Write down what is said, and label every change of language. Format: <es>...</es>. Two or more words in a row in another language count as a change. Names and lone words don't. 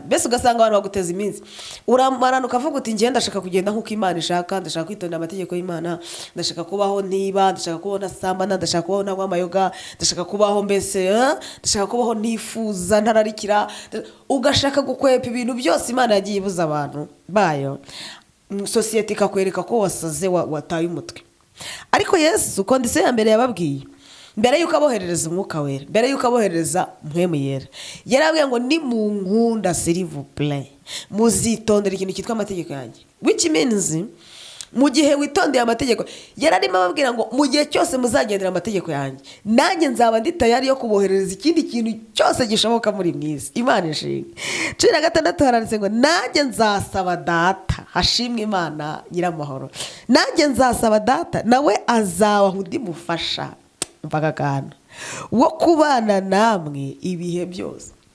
<rw>Mbese ugasanga abantu baguteza iminsi, uramarana ukavuga uti ngenda ndashaka kugenda nk'uko Imana ishaka, ndashaka kwitondera amategeko y'Imana, ndashaka kubaho ntiba, ndashaka kubaho ntasambana, ndashaka kubaho ntanywa amayoga, ndashaka kubaho mbese ndashaka kubaho ntifuza ntararikira, ugashaka gukwepa ibintu byose Imana yagiye ibuza abantu bayo. Sosiyete ikakwereka ko wasaze, wataye umutwe. Ariko Yesu kondisiyo ya mbere yababwiye, mbere yuko aboherereza umwuka wera, mbere yuko aboherereza mpwemu yera, yarabwiye ngo ni mu nkunda</rw> <fr>s'il vous plaît</fr> <rw>muzitondera ikintu cyitwa amategeko yanjye.</rw> <en>Which means</en> <rw>mu gihe witondeye amategeko, yararimo ababwira ngo mu gihe cyose muzagendera amategeko yanjye, nanjye nzaba ndi tayari yo kuboherereza ikindi kintu cyose gishoboka muri mwisi. Imana ishimwe. 16 haranditse ngo nanjye nzasaba Data, hashimwe Imana nyiramahoro, nanjye nzasaba Data nawe azabaha undi mufasha mpakagana wo kubana namwe ibihe byose.</rw>